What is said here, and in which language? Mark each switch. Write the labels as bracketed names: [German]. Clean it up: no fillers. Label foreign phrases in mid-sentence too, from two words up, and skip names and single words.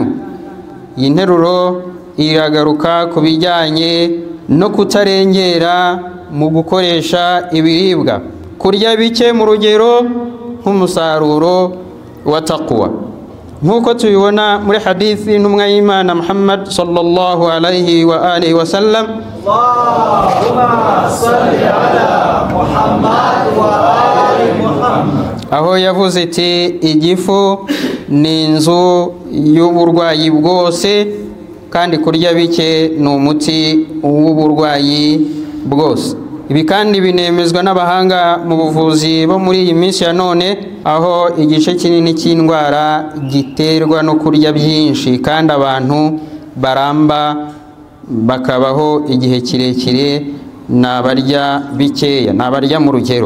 [Kinyarwanda] Iyi nteruro iragaruka ku bijyanye no kutarengera mu gukoresha ibiribwa, kurya bike mu rugero nk'umusaruro wa taqwa, nk'uko tubibona muri hadithi n'umwa y'Imana Muhammad [Arabic] صلى الله عليه وآله وسلم. اللهم صل على محمد وآل محمد, [Kinyarwanda] aho yavuze iti igifu ni inzu y'uburwayi bwose, kandi kurya bike ni umuti w'uburwayi bwose. Ibi kandi binemezwa n'abahanga mu buvuzi bo muri iyi minsi ya none, aho igice kinini cy'indwara giterwa no kurya byinshi, kandi abantu baramba bakabaho igihe kirekire nabarya bikeya, nabarya mu rugero.